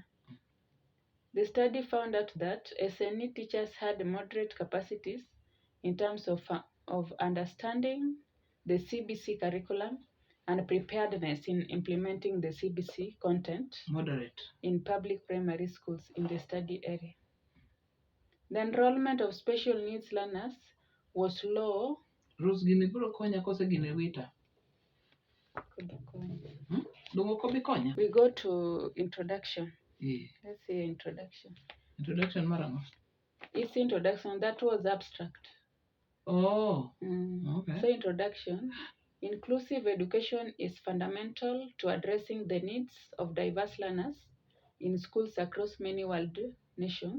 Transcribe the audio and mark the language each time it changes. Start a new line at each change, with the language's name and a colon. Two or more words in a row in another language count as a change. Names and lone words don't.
English: The study found out that SNE teachers had moderate capacities in terms of understanding the CBC curriculum and preparedness in implementing the CBC content in public primary schools in the study area. The enrollment of special needs learners was low. Rose,
Luo (Kenya and Tanzania): gini biro konya kose gini wita?
English: We go to introduction. Yeah. Let's say introduction.
Luo (Kenya and Tanzania): Introduction marama.
English: It's introduction, that was abstract. Oh, okay. So introduction, inclusive education is fundamental to addressing the needs of diverse learners in schools across many world nations.